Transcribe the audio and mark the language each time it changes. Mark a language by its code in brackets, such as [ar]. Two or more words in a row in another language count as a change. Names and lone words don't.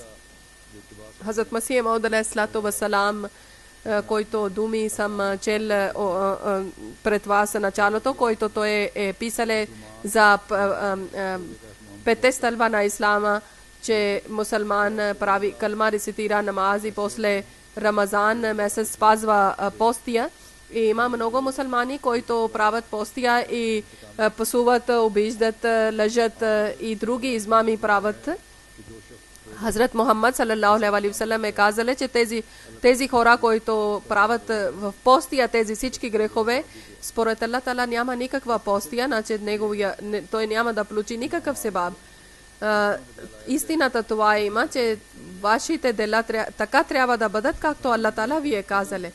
[bg] Хазрат Масих Мауд [ar] عليه الصلاة والسلام, [bg] който думи съм чел пред вас началото, който той е писал за 5 стълба на ислама, че мусулман прави калма, рецитира намаз и после Рамазан месец спазва постия. И има много мусулмани, които правят постия и пасуват, обиждат, лъжат и други измами правят. Хазрат Мухаммад [ar] صلى الله عليه وسلم [bg] е казал, че тези хора, които правят в постия тези всички грехове, според Аллах Таала няма никаква постия, значи той няма да получи никакъв себаб. Истината това има, че вашите дела така трябва да бъдат, както Аллах Таала ви е казале.